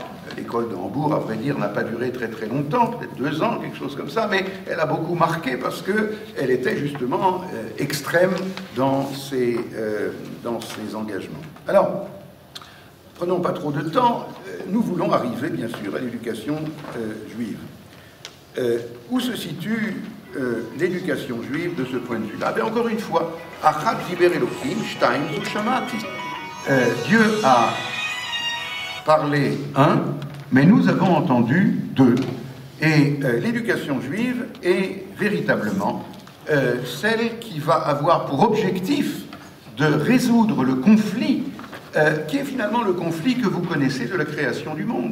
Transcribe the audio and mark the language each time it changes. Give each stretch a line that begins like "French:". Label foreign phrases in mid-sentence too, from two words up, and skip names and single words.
French: L'école de Hambourg, à vrai dire, n'a pas duré très très longtemps, peut-être 2 ans, quelque chose comme ça, mais elle a beaucoup marqué parce qu'elle était justement extrême dans ses engagements. Alors, prenons pas trop de temps, nous voulons arriver, bien sûr, à l'éducation juive. Où se situe l'éducation juive de ce point de vue-là? Ben, encore une fois,
Hebrew: אחת דיבר אלהים שתים זו שמעתי.
French: Dieu a parlé un, mais nous avons entendu 2. Et l'éducation juive est véritablement celle qui va avoir pour objectif de résoudre le conflit, qui est finalement le conflit que vous connaissez de la création du monde.